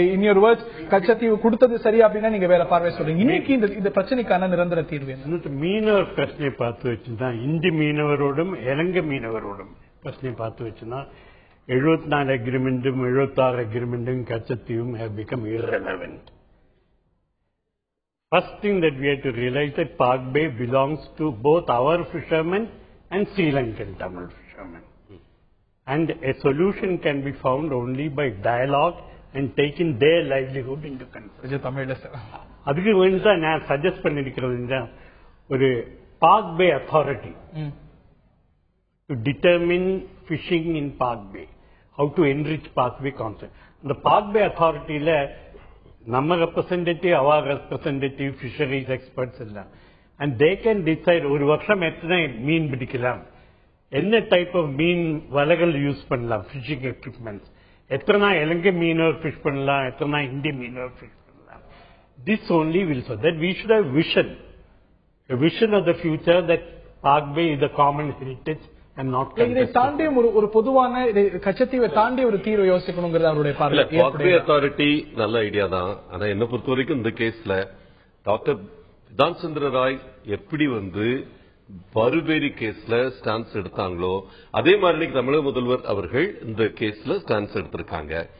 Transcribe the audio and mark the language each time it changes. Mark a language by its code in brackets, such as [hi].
[en] in your words [ta] Katchatheevu கொடுத்தது சரி அப்படின்னா நீங்க வேற பார்வை சொல்றீங்க. இன்னைக்கு இந்த பிரச்சனைக்கான நிரந்தர தீர்வு என்ன? மீனவர் பிரச்சனை பார்த்து வச்சுன்னா இந்தி மீனவரோடும் இலங்கை மீனவரோடும் பிரச்சனை பார்த்து வச்சுன்னா 74 அக்ரிமெண்டும் 76 அக்ரிமெண்டும் கச்சத்தீவும் [en] have become irrelevant. First thing that we have to realize that Park Bay belongs to both our fishermen and Sri Lankan Tamil fishermen. And a solution can be found only by dialogue and taking their livelihood into consideration. [ta] அதுக்கு வேண்டி தான் நான் suggest பண்ணிருக்கிறது ஒரு [en] Park Bay authority to determine fishing in Park Bay, how to enrich Park Bay concept. [ta] The Park Bay authority-ல நம்ம representative, அவர் representative, fisheries experts எல்லாம், [en] and they can decide [ta] ஒரு வருஷம் எத்தனை மீன் பிடிக்கலாம், என்ன டைப் ஆஃப் மீன் வலைகள் யூஸ் பண்ணலாம், ஃபிஷிங் எக்யூப்மெண்ட்ஸ், எத்தனை இலங்கை மீனவர் ஃபிஷ் பண்ணலாம், எத்தனை இந்திய மீனவர் ஃபிஷ் பண்ணலாம். [en] this only will so that we should have vision, a vision of the future that Park Bay is a common heritage and not [ta] இதை தாண்டி ஒரு பொதுவான கச்சத்தீவை தாண்டி ஒரு தீர்வு யோசிக்கணுங்கிறது அவருடைய பார்வை. பார்க் பே அத்தாரிட்டி நல்ல ஐடியா தான். ஆனா என்ன பொறுத்த வரைக்கும் இந்த கேஸ்ல டாக்டர் விதான் சந்திர ராய் எப்படி வந்து பருபேரி கேஸ்ல ஸ்டான்ஸ் எடுத்தாங்களோ அதே மாதிரி தமிழக முதல்வர் அவர்கள் இந்த கேஸ்ல ஸ்டான்ஸ் எடுத்திருக்காங்க.